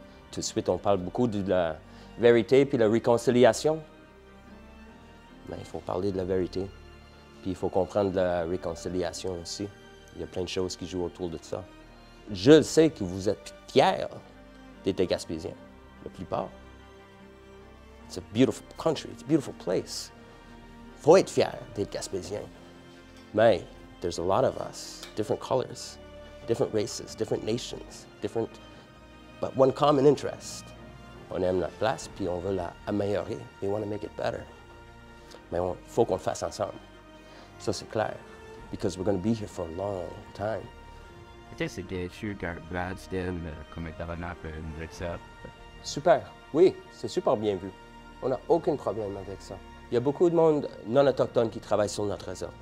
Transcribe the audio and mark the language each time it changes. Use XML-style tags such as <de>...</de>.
<fr>Tout de suite, on parle beaucoup de la vérité puis la réconciliation. Mais il faut parler de la vérité. Puis il faut comprendre la réconciliation aussi. Il y a plein de choses qui jouent autour de ça. Je sais que vous êtes fiers d'être Gaspésien, la plupart.</fr> <en>It's a beautiful country, it's a beautiful place.</en> <fr>Il faut être fier d'être Gaspésien.</fr> <en>Mais there's a lot of us, different colors, different races, different nations, but one common interest.</en> <fr>On aime notre place, puis on veut l'améliorer.</fr> <en>We want to make it better.</en> <fr>Mais il faut qu'on le fasse ensemble. Ça, c'est clair.</fr> <en>Because we're going to be here for a long time.</en> <fr>Tu sais, c'est bien sûr Brad Still comme tabernacle nous accepte. Super. Oui, c'est super bien vu. On n'a aucun problème avec ça. Il y a beaucoup de monde non autochtone qui travaille sur notre réserve.</fr>